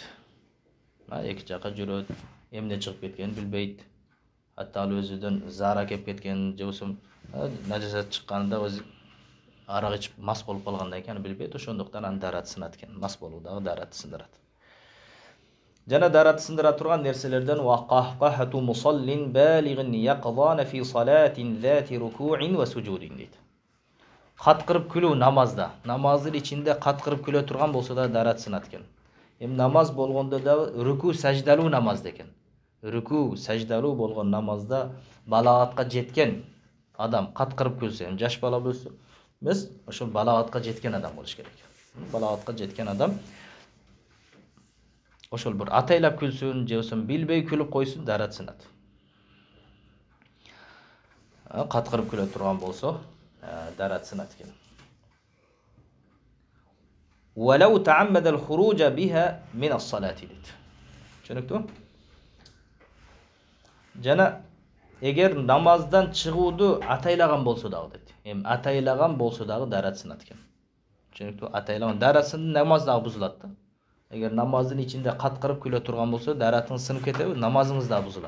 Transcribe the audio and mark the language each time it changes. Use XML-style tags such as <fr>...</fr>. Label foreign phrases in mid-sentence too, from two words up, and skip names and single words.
<ky>Эки жака жүрөт, эмне чыгып кеткенин билбейт. Атта ал өзүдөн зара кеп кеткен, же болбосо нажасат чыкканында өзү арак ичип мас болуп калгандан кийин билбейт. Ошондуктан анын дараты сынат экен. Мас болуу дагы дараты сындырат. Жана дараты сындыра турган нерселерден</ky> <ar>وقهقهة مصل بالغ يقظان في صلاة ذات ركوع وسجود дейт.</ar> <ky>Каткырып күлүү намазда. Намаздын ичинде каткырып күлө турган болсо да дарат сынат экен. Намаз болгондо да рүку саждалуу намаз экен. Рүку саждалуу болгон намазда балагатка жеткен адам каткырып күлсө, жаш бала болсо эмес, ошол балагатка жеткен адам болуш керек. Балагатка жеткен адам ошол бир атайлап күлсүн, же болбосо билбей күлүп койсун, дарат сынат. Каткырып күлө турган болсо, дарат сынат экен.</ky> <ar>ولو تعمد الخروج بها من الصلاة дейт.</ar> <ky>Түшүнүктүү? Жана эгер намаздан чыгууду атайлаган болсо дагы дейт. Атайлаган болсо дагы дарат сынат экен. Түшүнүктүү? Атайлаган даратын намаз дагы бузулат да. Эгер намаздын ичинде каткырып күлө турган болсо, даратыңыз сынып кетеби, намазыңыз да бузулат.</ky>